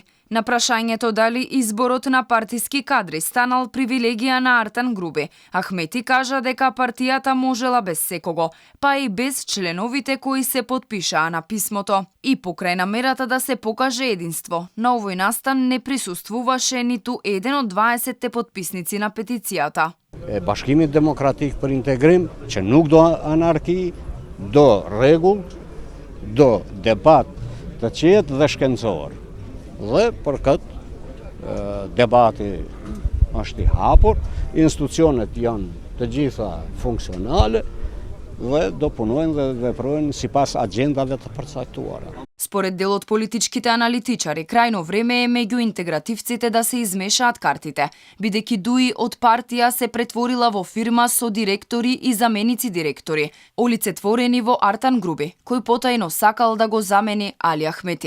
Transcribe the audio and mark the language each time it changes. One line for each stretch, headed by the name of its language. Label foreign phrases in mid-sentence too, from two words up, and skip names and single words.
Macedonian: На прашањето дали изборот на партиски кадри станал привилегија на Артан Груби, Ахмети кажа дека партијата можела без секого, па и без членовите кои се потпишаа на писмото. И покрај намерата да се покаже единство, на овој настан не присуствуваше ниту еден од 20 подписници на петицијата.
Albanian: Bashkimi Demokratik për Integrim, që nuk do anarki, do rregull, do debat të qetë dhe shkencor. Dhe për këtë debati është i hapur, institucionet janë të gjitha funksionale dhe do punojnë dhe veprojnë sipas agjendave të përcaktuara.
Macedonian: Според дел од политичките аналитичари, крајно време е меѓу интегративците да се измешаат картите, бидејќи ДУИ од партија се претворила во фирма со директори и заменици директори, олицетворени во Артан Груби, кој потајно сакал да го замени Али Ахмети.